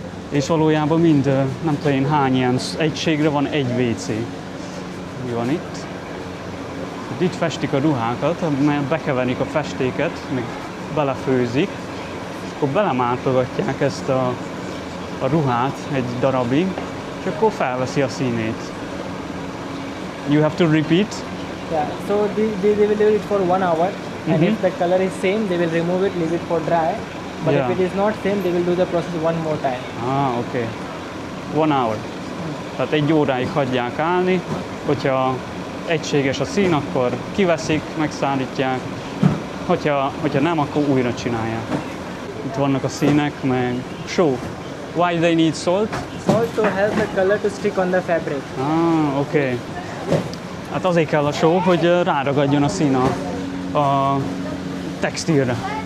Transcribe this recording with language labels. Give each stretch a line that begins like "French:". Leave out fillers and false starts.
Hungarian: És valójában mind, nem tudom én hány ilyen egységre van egy WC. Mi van itt? Itt festik a ruhákat, mert bekeverik a festéket, meg belefőzik, és akkor belemártogatják ezt a ruhát egy darabig, és akkor felveszi a színét.
English: You have to repeat. Yeah, so they will do it for 1 hour, and if the color is same, they will remove it, leave it for dry. But Yeah. if it is not same, they will do the process one more time. Okay. 1 hour.
Hungarian: Tehát 1 óráig hagyják állni, hogyha egységes a szín, akkor kiveszik, megszállítják, hogyha nem, akkor újra csinálják. Itt vannak a színek, meg show.
English: Why they need salt? Salt to help the color to stick on the fabric. Okay.
Hungarian: Hát azért kell a só, hogy ráragadjon a szín a textilre.